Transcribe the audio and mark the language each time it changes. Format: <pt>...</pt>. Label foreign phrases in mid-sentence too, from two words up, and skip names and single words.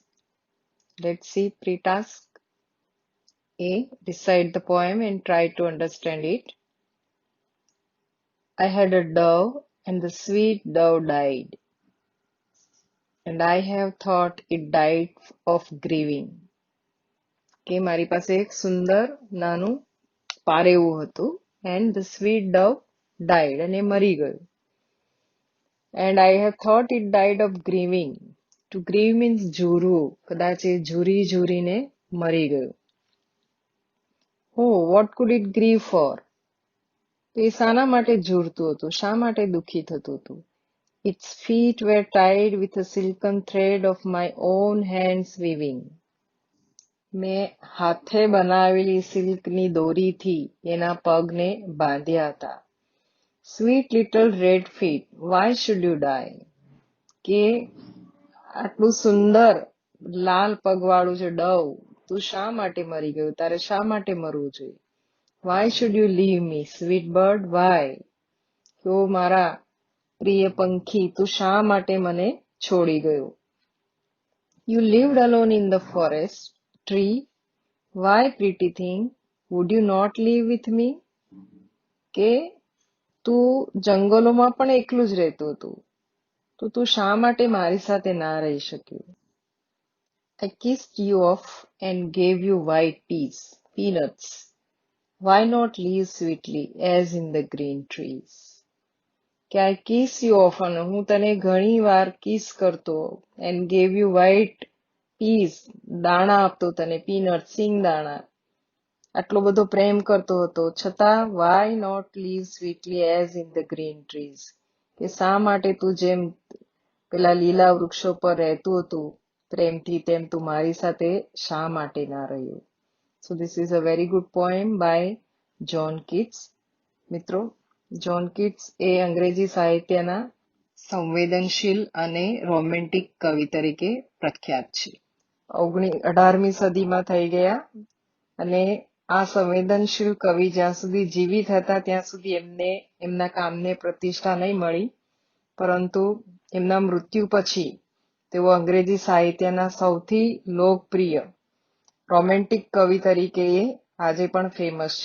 <en>Let's see pre-task A. Recite the poem and try to understand it. I had a dove and the sweet dove died, and I have thought it died of grieving.</en> <gu>કે મારી પાસે એક સુંદર નાનું પારેવું હતું</gu> <en>and the sweet dove died</en> <gu>અને મરી ગયું.</gu> <en>And I have thought it died of grieving. To grieve means</en> <gu>ઝૂરવું. કદાચ એ ઝૂરીને મરી ગયું.</gu> <en>Oh, what could it grieve for?</en> <gu>તો એ શાના માટે ઝૂરતું હતું? શા માટે દુઃખી થતું હતું?</gu> <en>Its feet were tied with a silken thread of my own hands weaving.</en> <gu>મેં હાથે બનાવેલી સિલ્કની દોરીથી એના પગને બાંધ્યા હતા.</gu> <en>Sweet little red feet, why should you die?</en> <gu>કે આટલું સુંદર લાલ પગવાળું છે ડવ, તું શા માટે મરી ગયું? તારે શા માટે મરવું જોઈએ?</gu> <en>Why should you leave me, sweet bird? Why?</en> <gu>તો મારા પ્રિય પંખી, તું શા માટે મને છોડી ગયો?</gu> <en>You lived alone in the forest, tree. Why, pretty thing, would you not live with me?</en> <gu>કે તું જંગલોમાં પણ એકલું જ રહેતું હતું, તો તું શા માટે મારી સાથે ના રહી શક્યું?</gu> <en>I kissed you off and gave you white peanuts. Why not live sweetly as in the green trees? કે I kiss you off,</en> <gu>અને હું તને ઘણી વાર કિસ કરતો</gu> <en>and gave you white peas,</en> <gu>દાણા આપતો તને, peanuts, સિંગદાણા. આટલો બધો પ્રેમ કરતો હતો છતાં</gu> <en>why not live sweetly as in the green trees?</en> <gu>કે શા માટે તું જેમ પેલા લીલા વૃક્ષો પર રહેતું હતું પ્રેમથી, તેમ તું મારી સાથે શા માટે ના રહ્યું?</gu> <en>So this is a very good poem by John Keats.</en> <gu>મિત્રો, જોન કિટ્સ એ અંગ્રેજી સાહિત્યના સંવેદનશીલ અને રોમેન્ટિક કવિ તરીકે પ્રખ્યાત છે. 18મી સદીમાં થઈ ગયા અને આ સંવેદનશીલ કવિ જ્યાં સુધી જીવિત હતા ત્યાં સુધી એમના કામને પ્રતિષ્ઠા નહીં મળી, પરંતુ એમના મૃત્યુ પછી તેઓ અંગ્રેજી સાહિત્યના સૌથી લોકપ્રિય રોમેન્ટિક કવિ તરીકે આજે પણ ફેમસ છે.</gu>